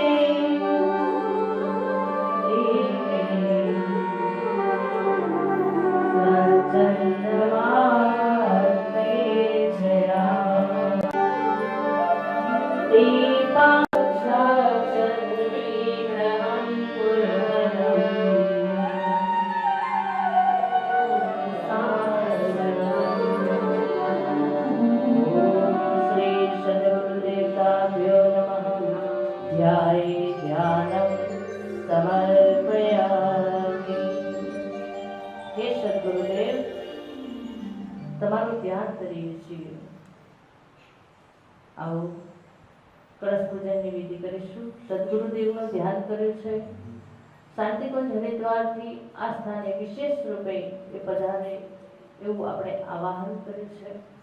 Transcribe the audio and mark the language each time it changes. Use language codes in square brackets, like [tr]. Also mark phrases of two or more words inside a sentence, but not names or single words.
[sa] सच्चन्द्रमात्मेच्छया दीपाक्षाचन्द्रविग्रहं श्री सद्गुरुदेवताभ्यो नमः। ध्याये ध्यानं समर्पयामि। हे सद्गुरुदेव, [gu] તમારું ધ્યાન કરીએ છીએ। આવો કળશ પૂજનની વિધિ કરીશું। સદગુરુદેવનું ધ્યાન કર્યું છે। શાંતિકુંજ હરિદ્વારથી આ સ્થાને વિશેષ રૂપે એ પધારે એવું આપણે આવાહન કર્યું છે।